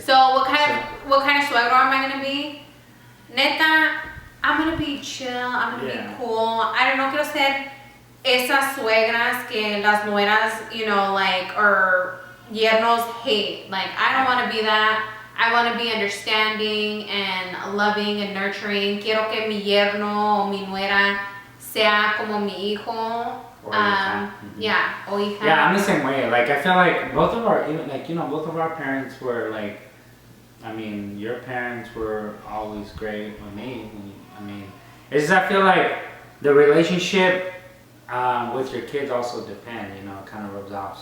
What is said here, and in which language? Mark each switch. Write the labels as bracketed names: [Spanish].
[English] So what kind of suegro am I gonna be? Neta, I'm gonna be chill. I'm gonna be cool. I don't know, [Spanish] quiero ser esas suegras que las nueras, [English] you know, like, or yernos hate. Like, I don't want to be that. I want to be understanding and loving and nurturing. [Spanish] Quiero que mi yerno o mi nuera sea como mi hijo. [English] Or hija. Yeah, [Spanish] o hija. [English] Yeah, I'm the same way. Like, I feel like both of our, like, you know, both of our parents were like, I mean, your parents were always great with me. I mean, it's just, I feel like the relationship with your kids also depend, you know, it kind of rubs off.